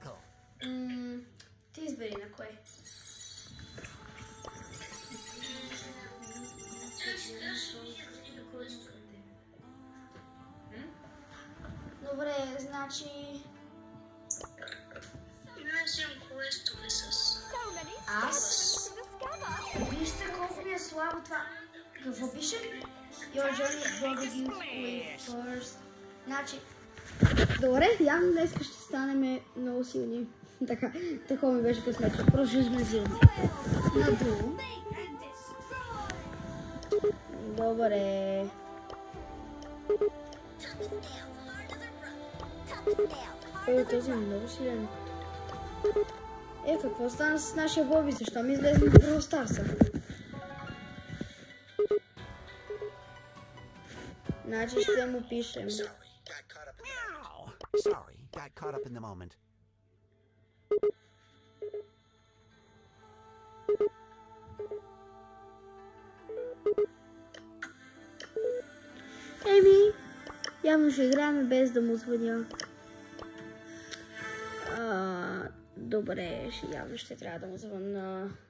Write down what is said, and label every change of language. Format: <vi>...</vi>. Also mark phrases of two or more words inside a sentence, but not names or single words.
<bg>Ти избери на кое. Добре, значи... Аз... Вижте колко ми е слабо това. Какво пише?</bg> <en>Your journey begins with first.</en> <bg>Значи... Добре, явно днес ще станем много силни. Така, такова ми беше късмето. Просто сме силни. Надолу. Добре. Този е много силен. Какво стана с нашия Боби? Защо ми излезе в Brawl Stars? Значи ще му пишем.</bg> <en>Sorry, got caught up in the moment.</en> <bg>Явно ще играем без да му звъня. Добре, явно ще трябва да му звъна.</bg>